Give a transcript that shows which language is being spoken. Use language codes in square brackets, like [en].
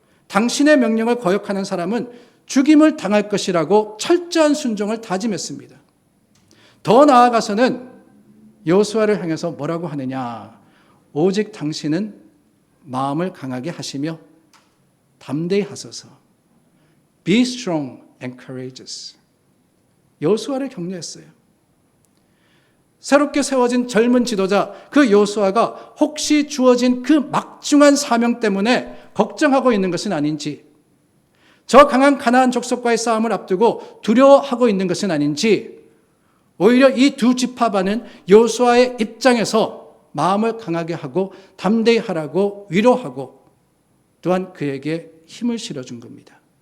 [ko] 당신의 명령을 거역하는 사람은 죽임을 당할 것이라고 철저한 순종을 다짐했습니다. 더 나아가서는 여호수아를 향해서 뭐라고 하느냐? 오직 당신은 마음을 강하게 하시며 담대히 하소서. [en] Be strong and courageous. [ko] 여호수아를 격려했어요. 새롭게 세워진 젊은 지도자 그 여호수아가 혹시 주어진 그 막중한 사명 때문에 걱정하고 있는 것은 아닌지, 저 강한 가나안 족속과의 싸움을 앞두고 두려워하고 있는 것은 아닌지, 오히려 이 두 지파반은 여호수아의 입장에서 마음을 강하게 하고 담대히 하라고 위로하고 또한 그에게 힘을 실어준 겁니다.